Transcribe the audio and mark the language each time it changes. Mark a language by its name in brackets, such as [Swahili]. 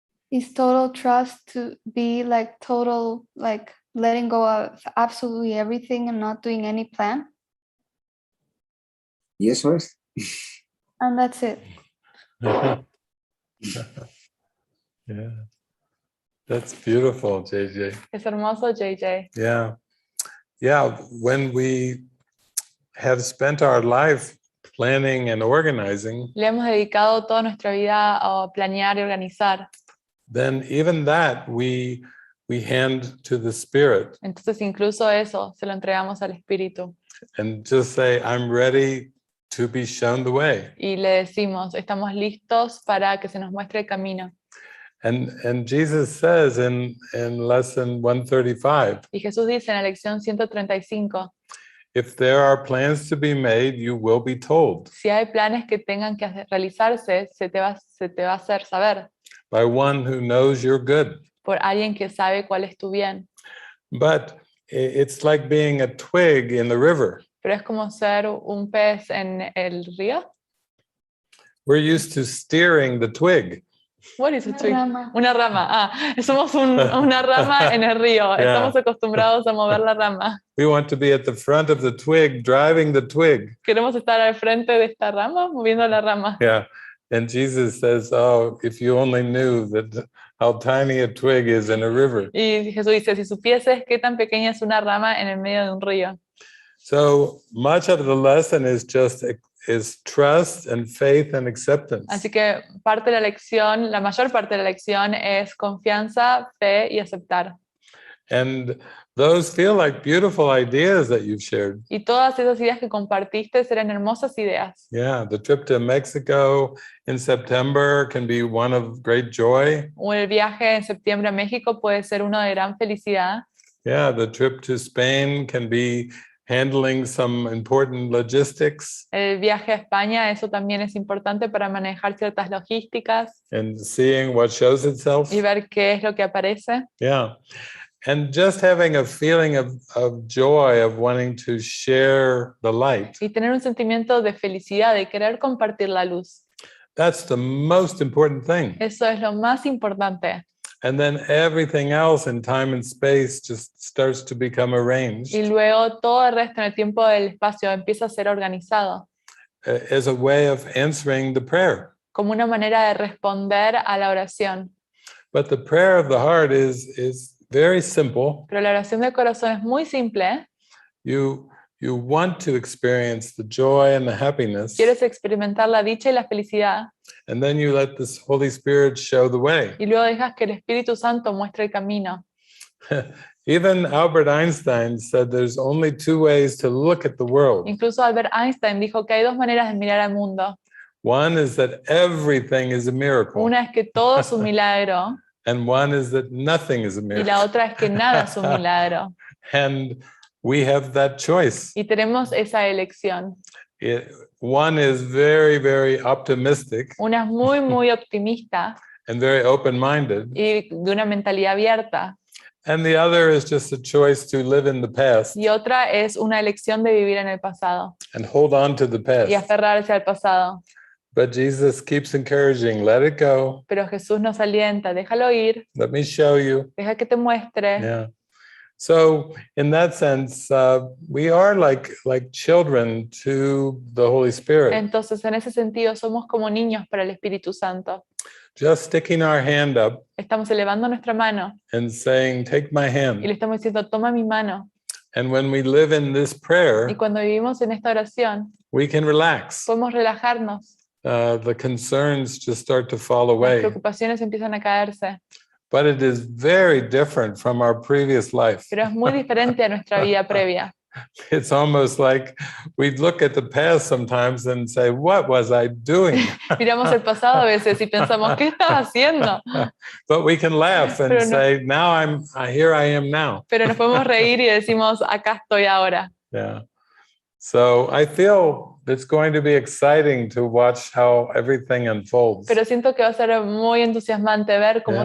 [English] Is total trust to be like total, like letting go of absolutely everything and not doing any plan. [Spanish] Y eso es. [English] And that's it. Yeah, that's beautiful, JJ. [Spanish] Es hermoso, JJ. [English] Yeah, yeah. When we have spent our life planning and organizing, [Spanish] Le hemos dedicado toda nuestra vida a planear y organizar. [English] then even that we hand to the Spirit [Spanish] Entonces incluso eso se lo entregamos al Espíritu. [English] and just say, I'm ready to be shown the way. [Spanish] Y le decimos, estamos listos para que se nos muestre el camino. [English] And Jesus says in lesson 135, [Spanish] Y Jesús dice en la lección 135, [English] if there are plans to be made, you will be told [Spanish] si hay planes que tengan que realizarse, se te va a hacer saber [English] by one who knows you're good. [Spanish] por alguien que sabe cuál es tu bien. [English] But it's like being a twig in the river. [Spanish] Pero es como ser un pez en el río. [English] We're used to steering the twig. What is a [Spanish] Una [English] twig? [Spanish] rama. Una rama. Somos una rama en el río. [English] Yeah. [Spanish] Estamos acostumbrados a mover la rama. [English] We want to be at the front of the twig, driving the twig. [Spanish] Queremos estar al frente de esta rama, moviendo la rama. [English] Yeah. And Jesus says, oh, if you only knew that how tiny a twig is in a river. [Spanish] Y Jesús dice, si supieses qué tan pequeña es una rama en el medio de un río. [English] So much of the lesson is trust and faith and acceptance. [Spanish] Así que parte de la lección, la mayor parte de la lección es confianza, fe y aceptar. [English] And those feel like beautiful ideas that you've shared. [Spanish] Y todas esas ideas que compartiste serán hermosas ideas. [English] Yeah, the trip to Mexico in September can be one of great joy. [Spanish] O el viaje en septiembre a México puede ser uno de gran felicidad. [English] Yeah, the trip to Spain can be handling some important logistics [Spanish] El viaje a España, eso también es importante para manejar ciertas logísticas [English] and seeing what shows itself. [Spanish] y ver qué es lo que aparece. [English] Yeah. And just having a feeling of joy, of wanting to share the light. [Spanish] Y tener un sentimiento de felicidad, de querer compartir la luz. [English] That's the most important thing. [Spanish] Eso es lo más importante. [English] And then everything else in time and space just starts to become arranged [Spanish] Y luego todo el resto en el tiempo del espacio empieza a ser organizado, [English] as a way of answering the prayer. [Spanish] como una manera de responder a la oración. [English] But the prayer of the heart is very simple. [Spanish] Pero la oración del corazón es muy simple. [English] You want to experience the joy and the happiness, [Spanish] Quieres experimentar la dicha y la felicidad. [English] and then you let this Holy Spirit show the way. [Spanish] Y luego dejas que el Espíritu Santo muestre el camino. [English] Even Albert Einstein said there's only two ways to look at the world. [Spanish] Incluso Albert Einstein dijo que hay dos maneras de mirar al mundo. [English] One is that everything is a miracle, [Spanish] Una es que todo es un milagro [English] and one is that nothing is a [Spanish] y [English] miracle. [Spanish] la otra es que nada es un milagro. [English] And we have that choice. [Spanish] Y tenemos esa elección. [English] One is very, very optimistic [Spanish] Una es muy, muy optimista [English] and very open-minded, [Spanish] y de una mentalidad abierta. [English] and the other is just a choice to live in the past [Spanish] Y otra es una elección de vivir en el pasado [English] and hold on to the [Spanish] y [English] past. [Spanish] aferrarse al pasado. [English] But Jesus keeps encouraging, let it go, [Spanish] Pero Jesús nos alienta, déjalo ir, [English] let me show you. [Spanish] deja que te muestre. [English] Yeah. So in that sense, we are like children to the Holy Spirit, [Spanish] Entonces, en ese sentido, somos como niños para el Espíritu Santo. [English] just sticking our hand up [Spanish] Estamos elevando nuestra mano [English] and saying, take my [Spanish] y le [English] hand. [Spanish] estamos diciendo, toma mi mano. [English] And when we live in this [Spanish] Y [English] prayer, [Spanish] cuando vivimos en esta oración, [English] we can relax. [Spanish] podemos relajarnos. [English] The concerns just start to fall [Spanish] Las [English] away. [Spanish] preocupaciones empiezan a caerse. [English] But it is very different from our previous life. [Spanish] Pero es muy diferente a nuestra vida previa. [English] It's almost like we look at the past sometimes and say, what was I doing? [Spanish] Miramos el pasado a veces y pensamos, ¿qué estaba haciendo? [English] But we can laugh and [Spanish] Pero no. [English] say, now here I am now. [Spanish] Pero nos podemos reír y decimos, acá estoy ahora. [English] Yeah. So I feel it's going to be exciting to watch how everything unfolds. [Spanish] Pero siento que va a ser muy entusiasmante ver cómo